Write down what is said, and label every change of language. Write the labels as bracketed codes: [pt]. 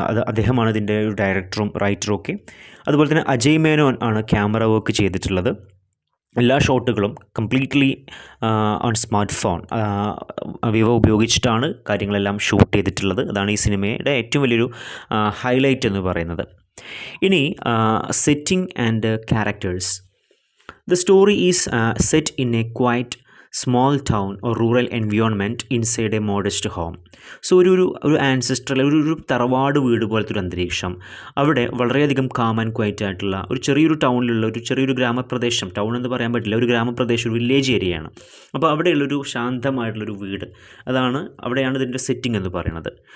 [ml] അദ്ദേഹമാണ് ഇതിൻ്റെ ഒരു ഡയറക്ടറും റൈറ്ററും ഒക്കെ. അതുപോലെ തന്നെ അജയ് മേനോൻ ആണ് ക്യാമറ വർക്ക് ചെയ്തിട്ടുള്ളത്. എല്ലാ ഷോട്ടുകളും completely on smart phone Vivo ഉപയോഗിച്ചിട്ടാണ് കാര്യങ്ങളെല്ലാം ഷൂട്ട് ചെയ്തിട്ടുള്ളത്. അതാണ് ഈ സിനിമയുടെ ഏറ്റവും വലിയൊരു ഹൈലൈറ്റ് എന്ന് പറയുന്നത്. ഇനി setting and characters. [en] The story is set in a quiet small town or rural environment inside a modest home. [ml] So ഒരു ആൻസെസ്ട്രൽ ഒരു തറവാട് വീട് പോലത്തെ ഒരു അന്തരീക്ഷം. അവിടെ വളരെയധികം [en] calm and quiet [ml] ആയിട്ടുള്ള ഒരു ചെറിയൊരു ടൗണിലുള്ള ഒരു ചെറിയൊരു ഗ്രാമപ്രദേശം, ടൗൺ എന്ന് പറയാൻ പറ്റില്ല, ഒരു ഗ്രാമപ്രദേശം, ഒരു വില്ലേജ് ഏരിയയാണ്. അപ്പോൾ അവിടെയുള്ളൊരു ശാന്തമായിട്ടുള്ളൊരു വീട്, അവിടെയാണ് ഇതിൻ്റെ സെറ്റിംഗ് എന്ന് പറയുന്നത്.